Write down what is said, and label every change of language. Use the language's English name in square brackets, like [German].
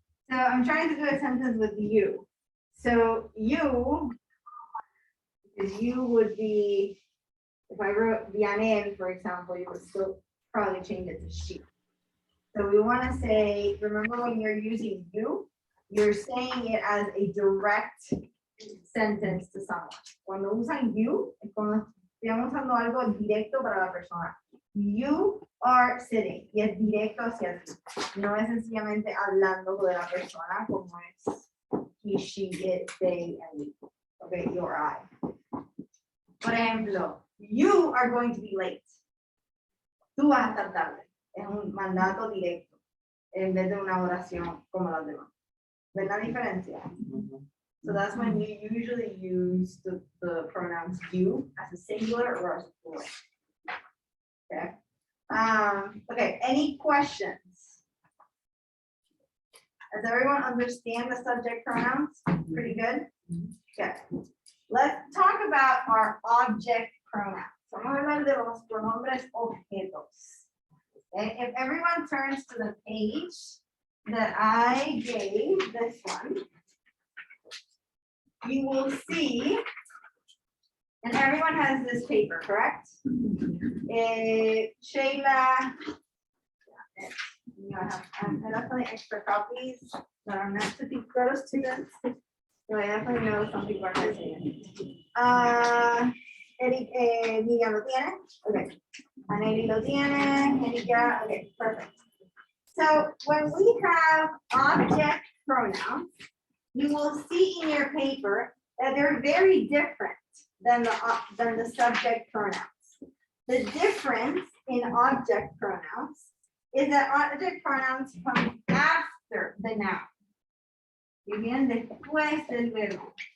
[English] So I'm trying to do a sentence with you. So you, because you would be, if I wrote Vianen, for example, you would still probably change it to she. So we want to say, remember when you're using you, you're saying it as a direct sentence to someone. [Spanish] Cuando usan you, es cuando estamos usando algo directo para la persona. [English] You are sitting, [Spanish] y es directo hacia ti. No es sencillamente hablando de la persona como es [English] he, she, it, they, and we. Okay, you or I. [Spanish] Por ejemplo, [English] you are going to be late. [Spanish] Tú vas a estar tarde. Es un mandato directo en vez de una oración como las demás. ¿Ves la diferencia? [English] So that's when you usually use the pronouns you as a singular or as a plural. Okay. Okay, any questions? Does everyone understand the subject pronouns? Pretty good? Okay. Let's talk about our object pronouns. [Spanish] Vamos a hablar de los pronombres objetos. [English] Okay, if everyone turns to the page that I gave, this one, you will see, and everyone has this paper, correct? Shayla, I have some extra copies that are meant to be for students. So I definitely know some people are missing it. [Spanish] Eric, Miriam lo tiene? Okay. Aneli lo tiene, Erika, [English] okay, perfect. So when we have object pronouns, you will see in your paper that they're very different than the subject pronouns. The difference in object pronouns is that object pronouns come after the noun. [Spanish] Y vienen después del verbo.